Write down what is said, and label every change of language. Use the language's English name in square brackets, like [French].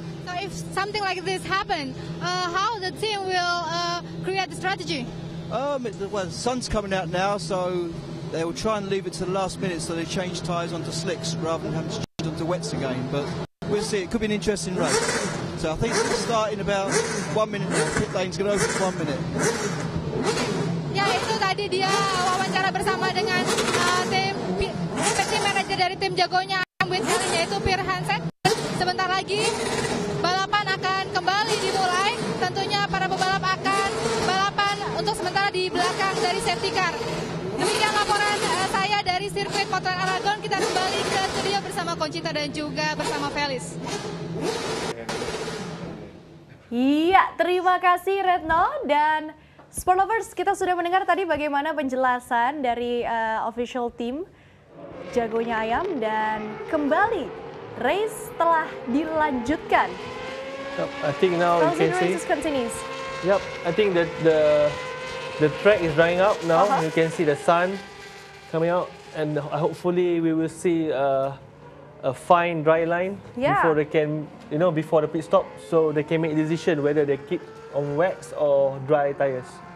[English] So if something like this happens, how the team will create the strategy? Well, the sun's coming out now, so they will try and leave it to the last minute, so they change tyres onto slicks rather than having to change onto wets again. But we'll see. It could be an interesting race. So I think it's starting about 1 minute now. Pit lane's going to open in 1 minute. [Indonesian] Ya, itu tadi dia wawancara bersama dengan tim manajer dari tim jagonya Ayam with Carlin, yaitu Pierre Hansen. Sebentar lagi balapan akan kembali dimulai. Tentunya para pebalap akan balapan untuk sementara di belakang dari safety car. Demikian laporan saya dari sirkuit Motorland Aragon. Kita kembali ke studio bersama Conchita dan juga bersama Felis. Iya, terima kasih Retno dan Sport Lovers. Kita sudah mendengar tadi bagaimana penjelasan dari official team jagonya Ayam, dan kembali race telah dilanjutkan. [English] Yep, I think now you can see. Race continues. Yep, I think that the track is drying up now. You can see the sun coming out, and hopefully we will see a fine dry line before they can, before the pit stop, so they can make a decision whether they keep on wets or dry tires.